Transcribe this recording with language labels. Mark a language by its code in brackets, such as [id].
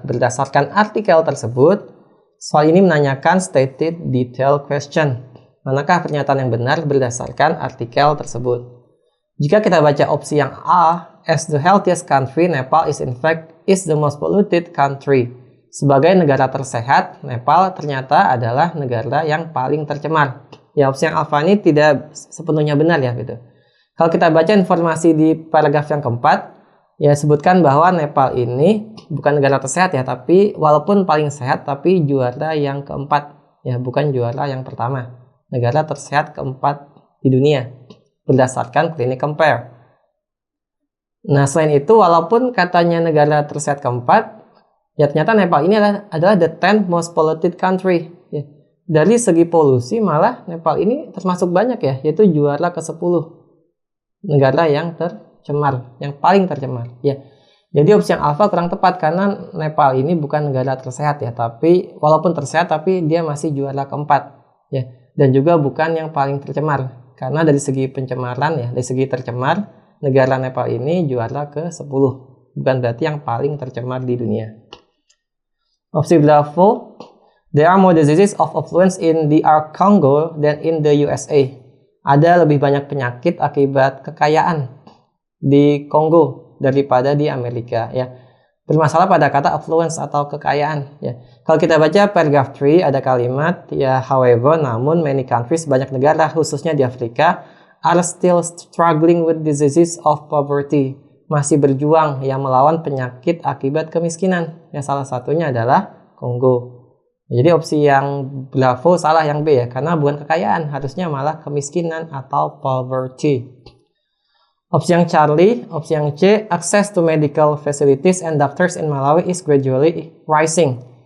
[id] Berdasarkan artikel tersebut, soal ini menanyakan [en] stated detail question. [id] Manakah pernyataan yang benar berdasarkan artikel tersebut? Jika kita baca opsi yang A, [en] as the healthiest country, Nepal is in fact the most polluted country. [id] Sebagai negara tersehat, Nepal ternyata adalah negara yang paling tercemar. Ya, opsi yang alfa ini tidak sepenuhnya benar ya gitu. Kalau kita baca informasi di paragraf yang keempat, ya sebutkan bahwa Nepal ini bukan negara tersehat ya, tapi walaupun paling sehat tapi juara yang keempat ya, bukan juara yang pertama. Negara tersehat keempat di dunia berdasarkan Clinic Compare. Nah, selain itu walaupun katanya negara tersehat keempat, ya ternyata Nepal ini adalah [en] the 10th most polluted country [id] ya. Dari segi polusi malah Nepal ini termasuk banyak ya, yaitu juara ke-10 negara yang tercemar, yang paling tercemar ya. Jadi opsi yang alfa kurang tepat karena Nepal ini bukan negara tersehat ya, tapi walaupun tersehat tapi dia masih juara keempat ya. dan juga bukan yang paling tercemar. Karena dari segi pencemaran ya, dari segi tercemar, negara Nepal ini juara ke-10. Bukan berarti yang paling tercemar di dunia. [en] Opsi Bravo, there are more diseases of affluence in DR Congo than in the USA. [id] Ada lebih banyak penyakit akibat kekayaan di Kongo daripada di Amerika ya. Bermasalah pada kata affluence atau kekayaan ya. Kalau kita baca paragraph 3 ada kalimat ya, however, namun [en] many countries, [id] banyak negara khususnya di Afrika, [en] are still struggling with diseases of poverty. [id] Masih berjuang yang melawan penyakit akibat kemiskinan. Yang salah satunya adalah Kongo. Jadi opsi yang Bravo salah yang B ya, karena bukan kekayaan, harusnya malah kemiskinan atau poverty. Opsi yang Charlie, opsi yang C, [en] access to medical facilities and doctors in Malawi is gradually rising.